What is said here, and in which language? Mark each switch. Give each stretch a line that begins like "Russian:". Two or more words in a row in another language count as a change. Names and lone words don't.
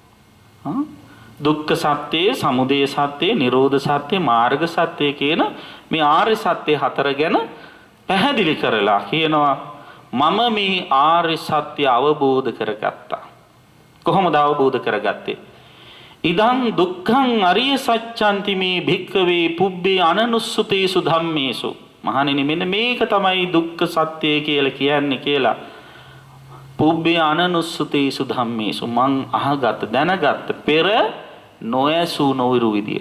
Sinhala: දුක්ඛ සත්‍ය, සමුදය සත්‍ය, නිරෝධ සත්‍ය, මාර්ග සත්‍ය කියන මේ ආර්ය සත්‍ය හතර ගැන පැහැදිලි කරලා කියනවා මම මේ ආර්ය සත්‍ය අවබෝධ කරගත්තා. කොහොමද අවබෝධ කරගත්තේ?
Pali: ඉදං දුක්ඛං අරිය සත්‍යන්ති මේ භික්ඛවේ පුබ්බේ අනනුස්සතේසු ධම්මේසු.
Sinhala: මහණෙනි මෙන්න මේක තමයි දුක්ඛ සත්‍ය කියලා කියන්නේ කියලා.
Pali: පුබ්බේ අනනුස්සතේසු ධම්මේසු
Sinhala: මං අහගත් දැනගත් පෙර නොයසු නොවිරු විදියට.